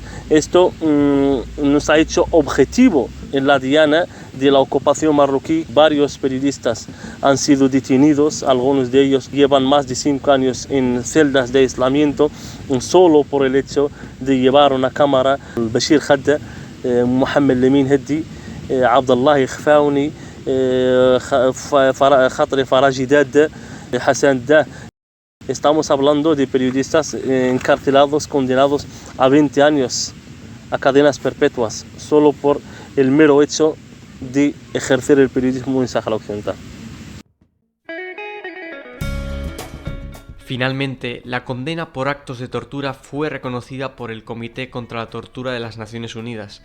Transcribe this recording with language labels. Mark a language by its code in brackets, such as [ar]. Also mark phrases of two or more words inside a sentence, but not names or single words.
[es] Esto nos ha hecho objetivo en la diana de la ocupación marroquí. Varios periodistas han sido detenidos, algunos de ellos llevan más de 5 años en celdas de aislamiento solo por el hecho de llevar una cámara. Bashir Khadda, Mohamed Lemin Heddi, Abdallah Khfaouni, Khatri Farajidad, Hassan Dah. Estamos hablando de periodistas encarcelados, condenados a 20 años a cadenas perpetuas solo por el mero hecho de ejercer el periodismo en Sáhara Occidental. Finalmente, la condena por actos de tortura fue reconocida por el Comité contra la Tortura de las Naciones Unidas.